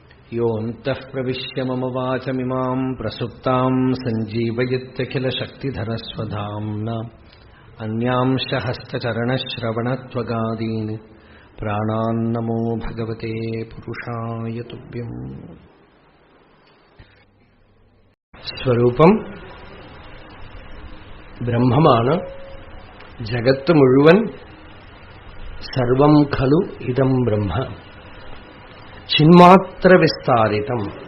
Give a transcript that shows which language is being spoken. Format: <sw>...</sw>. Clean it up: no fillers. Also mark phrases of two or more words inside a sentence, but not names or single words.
<sa>योऽन्तः प्रविश्य मम वाचमिमाम् प्रसुप्ताम् सञ्जीवयत्यखिलशक्तिधरस्वधाम्ना अन्यांश हस्तचरणश्रवणत्वगादीन् प्राणान्नमो भगवते पुरुषाय तुभ्यम्.</sa> <ml>സ്വരൂപം ബ്രഹ്മമാണ്. ജഗത്ത് മുഴുവൻ</ml> <sa>सर्वं खलु इदं ब्रह्म चिन्मात्र विस्तारितम्.</sa>